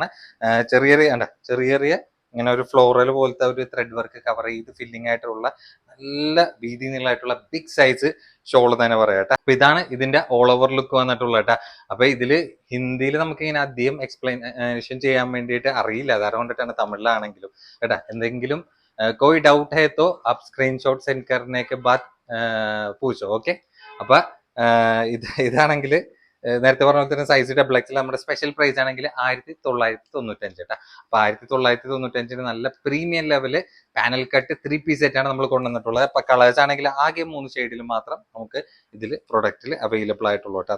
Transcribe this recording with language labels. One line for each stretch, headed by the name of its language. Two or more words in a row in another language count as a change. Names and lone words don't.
Malayalam: ചെറിയ ചെറിയ ഇങ്ങനെ ഒരു ഫ്ലോറൽ പോലത്തെ ഒരു
English: thread work cover
Malayalam: ചെയ്ത് ഫില്ലിംഗ് ആയിട്ടുള്ള നല്ല വീതി നീളമായിട്ടുള്ള
English: big size shawl
Malayalam: തന്നെ പറയാം കേട്ടോ. അപ്പൊ ഇതാണ് ഇതിന്റെ
English: all over look
Malayalam: വന്നിട്ടുള്ളത് കേട്ടോ. അപ്പൊ ഇതില് ഹിന്ദിയിൽ നമുക്ക് ഇങ്ങനെ അധികം എക്സ്പ്ലനേഷൻ ചെയ്യാൻ വേണ്ടിയിട്ട് അറിയില്ല, അതുകൊണ്ടിട്ടാണ് തമിഴിലാണെങ്കിലും കേട്ടാ.
Hindi: എന്തെങ്കിലും कोई डाउट है तो आप
English: screenshot send
Hindi: करने के बाद പൂച്ചോ. ഓക്കെ.
Malayalam: അപ്പൊ ഇതാണെങ്കിൽ നേരത്തെ പറഞ്ഞ പോലെ തന്നെ
English: size double
Malayalam: എക്സിൽ നമ്മുടെ
English: special price
Malayalam: ആണെങ്കിൽ 1995 കേട്ടോ. അപ്പൊ 1995 നല്ല
English: premium level panel cut
Malayalam: 3
English: piece set
Malayalam: ആണ് നമ്മൾ കൊണ്ടുവന്നിട്ടുള്ളത്. അപ്പൊ കളേഴ്സ് ആണെങ്കിൽ ആകെ 3 ഷെയ്ഡിൽ മാത്രം നമുക്ക് ഇതിൽ
English: product available
Malayalam: ആയിട്ടുള്ളൂ കേട്ടോ.